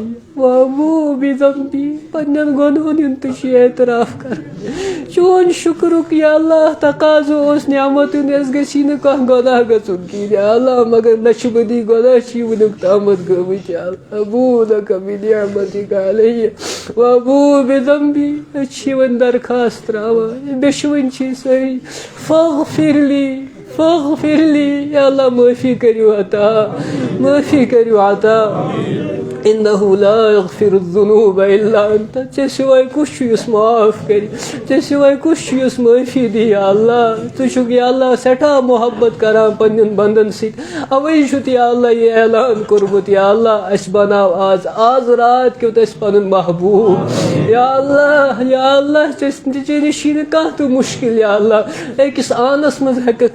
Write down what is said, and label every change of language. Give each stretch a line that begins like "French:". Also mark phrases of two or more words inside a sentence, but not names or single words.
Arabic: وابو بذنبی
Kashmiri: پنن گۄنہن ہُنٛد تہِ چھی اعتراف کران چون شکرک
Arabic: یا اللہ
Kashmiri: تقاضہٕ اوس نعمتن اَسہِ گژھی نہٕ کانٛہہ گۄناہ گژھُن کِہیٖنۍ
Arabic: یا اللہ
Kashmiri: مگر لچھِ بٔدی گۄناہ چھی وُنیُک تامتھ گٔمٕتۍ
Arabic: یا اللہ ابو لک بنعمتک علی وابو بذنبی
Kashmiri: أسۍ چھِ وۄنۍ درخواست تراوان بیٚشوٕنۍ چھِ سٲری فاغفر لی
Arabic: یا اللہ
Kashmiri: معافی کریو عطا معافی کریو عطا
Arabic: انہ لا یغفر الذنوب الا انت
Kashmiri: ژےٚ سوائے کُس چھُ یُس معاف کر ژےٚ سوائے کُس چھُ یُس معافی دی
Arabic: یا اللہ
Kashmiri: ژٕ چھُکھ
Arabic: یا اللہ
Kashmiri: سٮ۪ٹھاہ محبت کران پننٮ۪ن بندن سۭتۍ اوے چھُتھ
Arabic: یا اللہ
Kashmiri: یہ اعلان کوٚرمُت
Arabic: یا اللہ
Kashmiri: اَسہِ بناو آز رات کیُتھ اَسہِ پنُن محبوب
Arabic: یا اللہ
Kashmiri: ژےٚ نِش چھی نہٕ کانٛہہ تہِ مُشکل
Arabic: یا اللہ
Kashmiri: أکِس آنس منٛز ہٮ۪ککھ